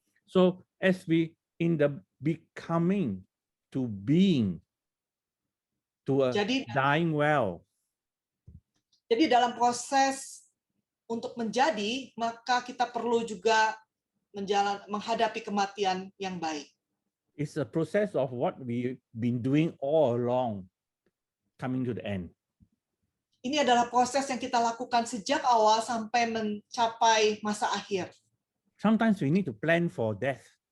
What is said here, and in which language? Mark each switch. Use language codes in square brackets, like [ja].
[en] So as we in the becoming to being to dying well. [id] Jadi dalam proses untuk menjadi, maka kita perlu juga menghadapi kematian yang baik. [en] It's a process of what we've been doing all along, coming to the end. [id] Ini adalah proses yang kita lakukan sejak awal sampai mencapai masa akhir. [en] Sometimes we need to plan for death.